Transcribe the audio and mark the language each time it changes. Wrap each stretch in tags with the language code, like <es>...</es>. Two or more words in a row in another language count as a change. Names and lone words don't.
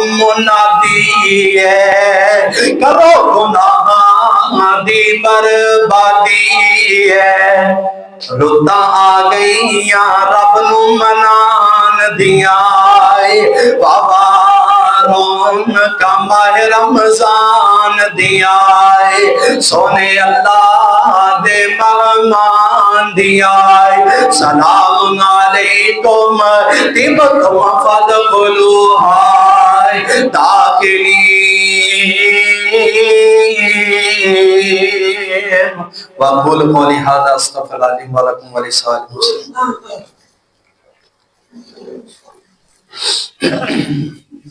<pa>منادی ہے، کرو گناہ دی بربادی ہے، رتاں آ گئیاں رب نوں منان دیاں بابا رونق ماہ رمضان دیاں سوہنے اللہ دے مہمان دیاں</pa> <ar>سلام عليكم طبتم فادخلوها داخلين وأقول قولي هذا أستغفر الله لي ولكم ولسائر المسلمين.</ar>